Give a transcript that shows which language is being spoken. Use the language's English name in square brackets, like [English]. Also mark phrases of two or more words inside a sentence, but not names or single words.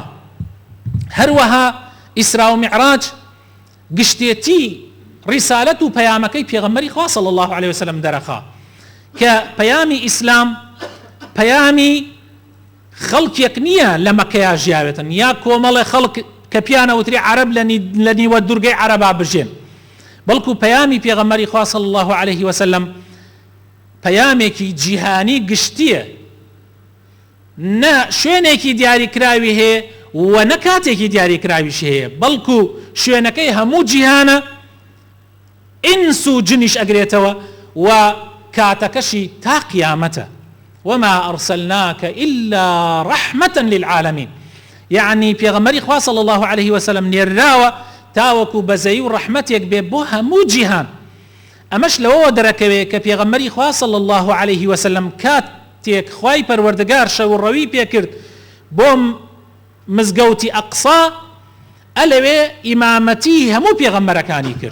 [Central Kurdish] هەروەها ئیسرا و میعراج گشتێتی ڕیسالەت و پەیامەکەی پێغەمبەری خوا [Arabic] صلی الله عليه وسلم [Central Kurdish] دەرەخا کە پەیامی ئیسلام پەیامی خەڵکێک نییە لە مەکەیا ژیاوێتن یا کۆمەڵێ خەڵک کە پیانەوتری عەرەب لە نیوە دوورگەی عەرەبا بژێن، بەڵکو پەیامی پێغەمبەری خوا [Arabic] صلی الله عليه وسلم [Central Kurdish] پەیامێکی جیهانی گشتیە، نە شوێنێکی دیاریکراوی هەیە و نە کاتێکی دیاریکراویش هەیە، بەڵکو شوێنەکەی هەموو جیهانە، ئینس و جنیش ئەگرێتەوە و کاتەکەشی تا قیامەتە. [Arabic] وما أرسلناك إلا رحمة للعالمين، [Central Kurdish] يعني پێغەمبەری خوا [Arabic] صلی الله عليه وسلم [Central Kurdish] نێراوە تاوەکو بەزەی و ڕەحمەتێک بێ بۆ هەموو جیهان. ئەمەش لەوەوە دەرەکەوێ کە پێغەمبەری خوا [Arabic] صلی الله عليه وسلم [Central Kurdish] کاتێک خوای پەروەردگار شەوڕەوی پێکرد بۆ مزگەوتی ئەقسا، ئەلەوێ ئیمامەتی هەموو پێغەمبەرەکانی کرد.